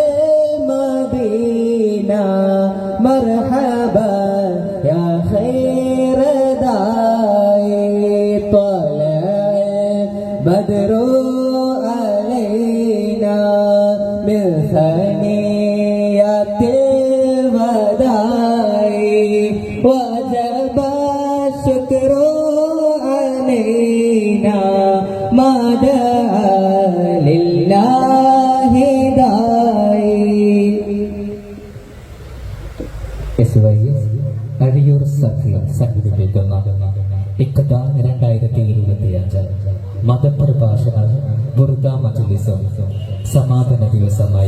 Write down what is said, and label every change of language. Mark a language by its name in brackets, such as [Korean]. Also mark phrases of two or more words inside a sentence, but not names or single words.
[Arabic] المدينة مرحبا يا خير داعي طلع بدر علينا من ثنيات وجب الشكر علينا ما دعا لله داعي. [Malayalam] അഴിയൂർ സംഘടിപ്പിക്കുന്ന ഇക്കത 2025 മതപ്രഭാഷണ ബുർദ മജ്‌ലിസും സമാപന ദിവസമായ